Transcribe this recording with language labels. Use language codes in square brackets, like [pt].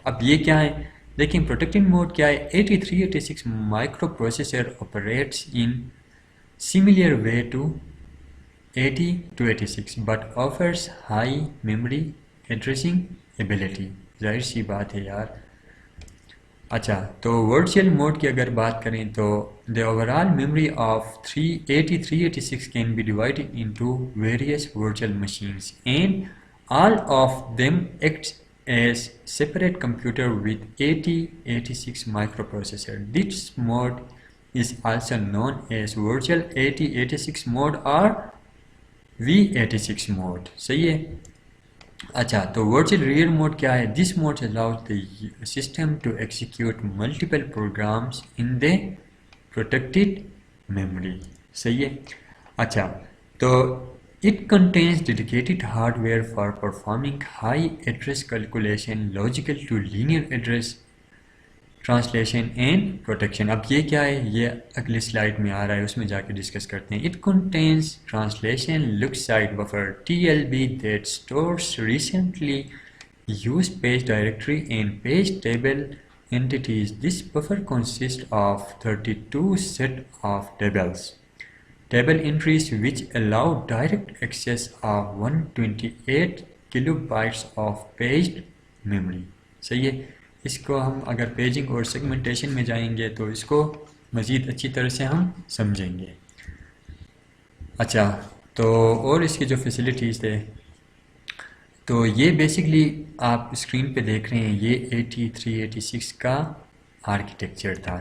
[ur] اب یہ کیا ہے؟ [en] لیکن protected mode کیا ہے؟ 8386 microprocessor operates in similar way to 8286 but offers high memory addressing ability. [ur] ظاہر سی بات ہے یار. اچھا، تو ورچوئل موڈ کی اگر بات کریں تو [en] the overall memory of 8386 can be divided into various virtual machines and all of them act as separate computer with 8086 microprocessor. This mode is also known as virtual 8086 mode or V86 mode. [ur] صحیح ہے. اچھا، تو virtual rear mood کیا ہے؟ [en] This mode allows the system to execute multiple programs in the protected memory. [ur] صحیح ہے. اچھا، تو [en] it contains dedicated hardware for performing high address calculation logical to linear address translation and protection. [ur] اب یہ کیا ہے؟ یہ اگلی سلائڈ میں آ رہا ہے، اس میں جا کے ڈسکس کرتے ہیں. [en] It contains translation lookaside buffer TLB that stores recently used page directory and page table entities. This buffer consists of 32 set of table entries which allow direct access of 128 kilobytes of paged memory. [ur] صحیح ہے. اس کو ہم اگر paging اور segmentation میں جائیں گے تو اس کو مزید اچھی طرح سے ہم سمجھیں گے. اچھا، تو اور اس کی جو فیسلٹیز تھے، تو یہ بیسکلی آپ اسکرین پہ دیکھ رہے ہیں، یہ 8386 کا آرکیٹیکچر تھا.